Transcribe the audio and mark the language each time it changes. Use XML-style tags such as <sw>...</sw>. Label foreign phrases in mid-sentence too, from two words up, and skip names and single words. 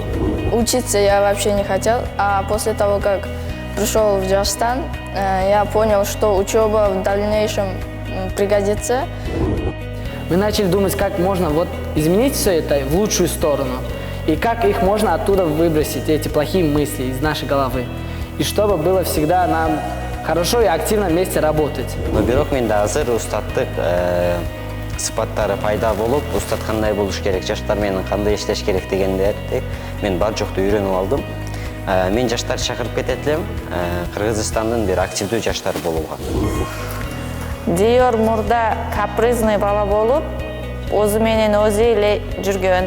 <ru>Учиться я вообще не хотел, а после того, как пришел в Джарстан, я понял, что учеба в дальнейшем пригодится. Мы начали думать, как можно вот изменить все это в лучшую сторону. И как их можно оттуда выбросить, эти плохие мысли из нашей головы. И чтобы было всегда нам хорошо и активно вместе работать.</ru> <ky>Но бирок менде азыр устаттык сыпаттары пайда болуп, устат кандай болуш керек, жаштар менен кандай иштеш керек дегендерди мен бар жокту үйрөнүп алдым. Мен жаштарды чакырып кетет элем, Кыргызстандын бир активдүү жаштары болууга. Диор мурда капризный бала болуп, өзү менен өзү эле жүргөн.</ky>